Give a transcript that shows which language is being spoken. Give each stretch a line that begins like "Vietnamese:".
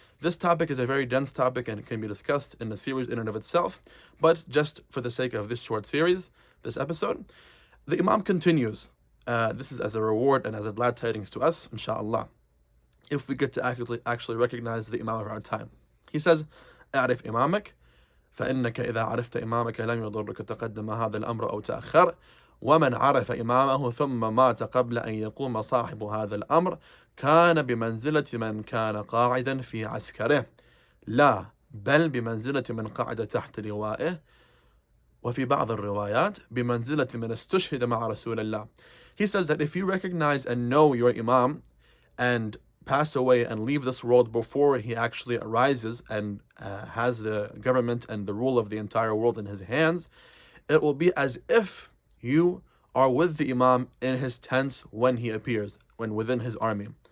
English: This topic is a very dense topic and it can be discussed in a series in and of itself, but just for the sake of this short series, this episode, the Imam continues. This is as a reward and as a glad tidings to us, inshā'Allāh, if we get to actually recognize the Imam of our time. He says,
Arabic: إعرف إمامك, فإنك إذا عرفت إمامك لم يضرك تقدم هذا الأمر أو تأخر ومن عرف إمامه ثم مات قبل أن يقوم صاحب هذا الأمر كان بمنزلة من كان قاعدا في عسكره لا بل بمنزلة من قعد تحت لوائه وفي بعض الروايات بمنزلة من استشهد مع رسول الله.
English: He says that if you recognize and know your Imam and pass away and leave this world before he actually arises and has the government and the rule of the entire world in his hands, it will be as if you are with the Imam in his tents when he appears, when within his army.